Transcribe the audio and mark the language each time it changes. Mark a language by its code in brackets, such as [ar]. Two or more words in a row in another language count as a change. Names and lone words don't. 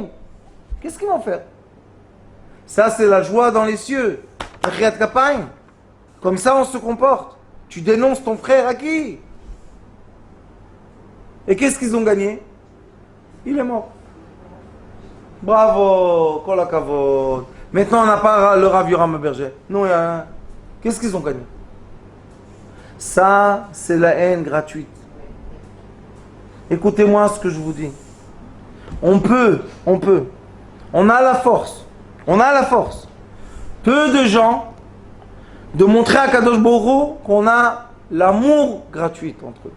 [fr] Qu'est-ce qu'ils vont faire? Ça, c'est la joie dans les cieux. Comme ça, on se comporte. Tu dénonces ton frère à qui? Et qu'est-ce qu'ils ont gagné? Il est mort. Bravo, [he] כל הכבוד. [fr] Maintenant, on n'a pas le Rav Yoram Abergel. Non, il y a un. Qu'est-ce qu'ils ont gagné? Ça, c'est la haine gratuite. Écoutez-moi ce que je vous dis. On peut. On a la force. Peu de gens de montrer à Kadosh Baruch Hu qu'on a l'amour gratuit entre eux.